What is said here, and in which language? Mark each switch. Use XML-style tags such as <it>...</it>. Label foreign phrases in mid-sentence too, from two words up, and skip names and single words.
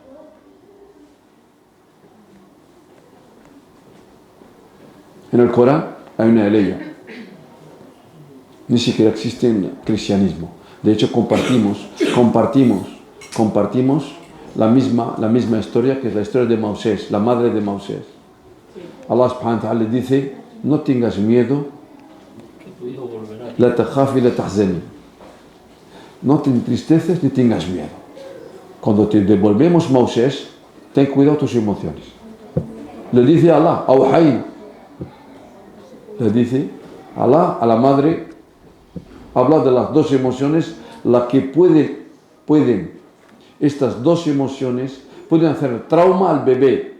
<es>En el Corán hay una ley, ni siquiera existe en el cristianismo. De hecho, compartimos la misma historia, que es la historia de Moisés, la madre de Moisés.</es> <ar>الله سبحانه وتعالى</ar> <es>le dice, no tengas miedo,</es> <ar>لا تخاف</ar> <es>y</es> <ar>لا تحزني.</ar> <es>No te entristeces ni tengas miedo. Cuando te devolvemos Moisés, ten cuidado tus emociones. Le dice Allah, Auhay, le dice Allah a la madre, habla de las dos emociones, las que pueden, estas dos emociones pueden hacer trauma al bebé.</es>